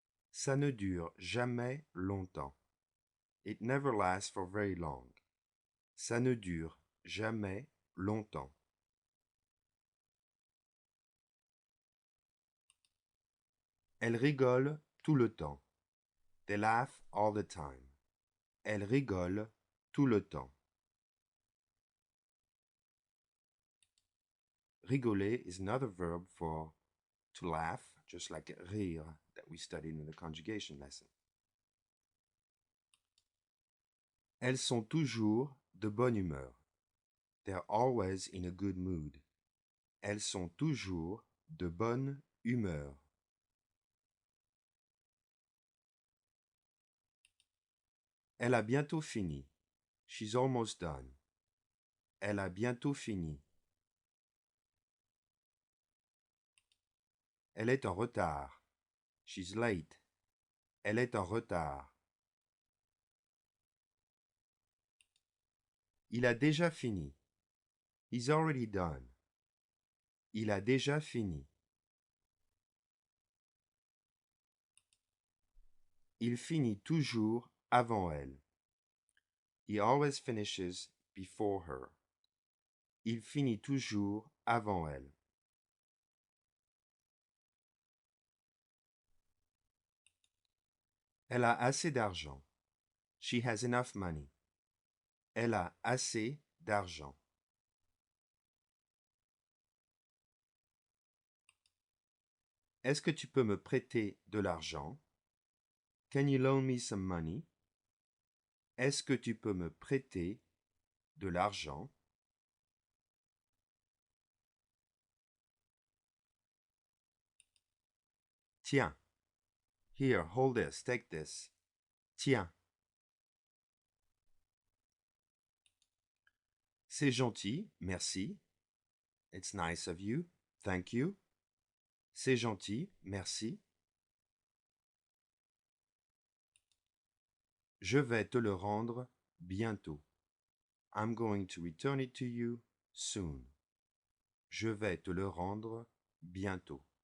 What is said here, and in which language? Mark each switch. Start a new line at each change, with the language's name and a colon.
French: Ça ne dure jamais longtemps.
English: It never lasts for very long.
French: Ça ne dure jamais longtemps. Elle rigole tout le temps.
English: They laugh all the time.
French: Elle rigole tout le temps.
English: Rigoler is another verb for to laugh, just like rire that we studied in the conjugation lesson.
French: Elles sont toujours de bonne humeur.
English: They're always in a good mood.
French: Elles sont toujours de bonne humeur. Elle a bientôt fini.
English: She's almost done.
French: Elle a bientôt fini. Elle est en retard.
English: She's late.
French: Elle est en retard. Il a déjà fini.
English: He's already done.
French: Il a déjà fini. Il finit toujours avant elle.
English: He always finishes before her.
French: Il finit toujours avant elle. Elle a assez d'argent.
English: She has enough money.
French: Elle a assez d'argent. Est-ce que tu peux me prêter de l'argent?
English: Can you loan me some money?
French: Est-ce que tu peux me prêter de l'argent? Tiens.
English: Here, hold this, take this.
French: Tiens. C'est gentil, merci.
English: It's nice of you, thank you.
French: C'est gentil, merci. Je vais te le rendre bientôt.
English: I'm going to return it to you soon.
French: Je vais te le rendre bientôt.